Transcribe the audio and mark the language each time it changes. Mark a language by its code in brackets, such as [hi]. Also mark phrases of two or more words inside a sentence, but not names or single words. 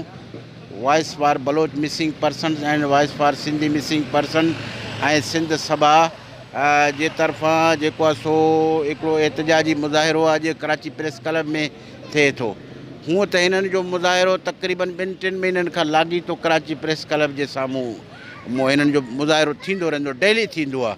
[sd] वॉइस फॉर बलोच मिसिंग पर्सन एंड वॉइस फॉर सिंधी मिसिंग पर्सन ऐं सिंध सभा जे तरफ़ां जेको आहे सो हिकिड़ो एहतजाजी मुज़ाहिरो अॼु कराची प्रेस क्लब में थिए थो। हूअं त हिननि जो मुज़ाहिरो तक़रीबन 2-3 महीननि खां लाॻीतो कराची प्रेस क्लब जे साम्हूं हिननि जो मुज़ाहिरो थींदो रहंदो, डेली थींदो आहे।